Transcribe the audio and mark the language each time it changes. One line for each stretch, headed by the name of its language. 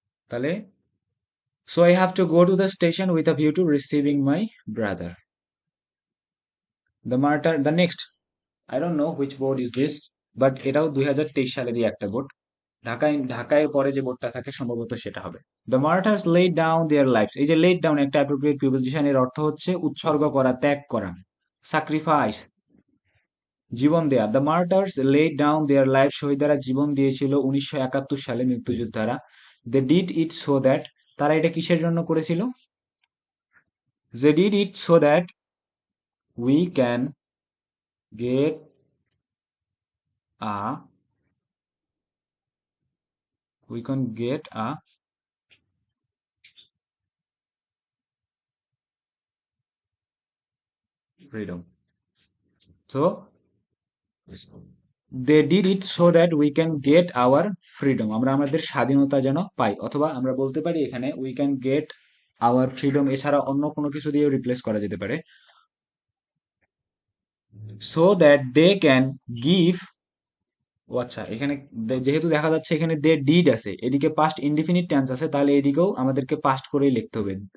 Bangla: তাহলে
English: so I have to go to the station with a view to receiving my brother. The next, I don't know which board is this, but
Bangla: এটাও 2023 সালেরই একটা board. ঢাকায় পরে যে বোর্ডটা থাকে সম্ভবত সেটা হবে।
English: The martyrs laid down their lives.
Bangla: এই যে laid down একটা appropriate preposition, এর অর্থ হচ্ছে উৎসর্গ করা, ত্যাগ করা, sacrifice, জীবন দেয়া।
English: The martyrs laid down their lives,
Bangla: শহীদারা জীবন দিয়েছিল 1971 সালে, মৃত্যুযোদ্ধারা।
English: They did it so that,
Bangla: তারা এটা কিসের জন্য করেছিল?
English: They did it so that we can get a we can get a freedom. So they did it so that we can get our freedom.
Bangla: আমরা আমাদের স্বাধীনতা যেন পাই, অথবা আমরা বলতে পারি এখানে
English: we can get our freedom
Bangla: এছাড়া অন্য কোনো কিছু দিয়ে রিপ্লেস করা যেতে পারে,
English: so that they can give।
Bangla: ও আচ্ছা, এখানে যেহেতু দেখা যাচ্ছে এখানে দে ডিড আছে, এদিকে পাস্ট ইনডিফিনিট টেন্স আছে, তাহলে এদিকেও আমাদেরকে পাস্ট করেই লিখতে হবে।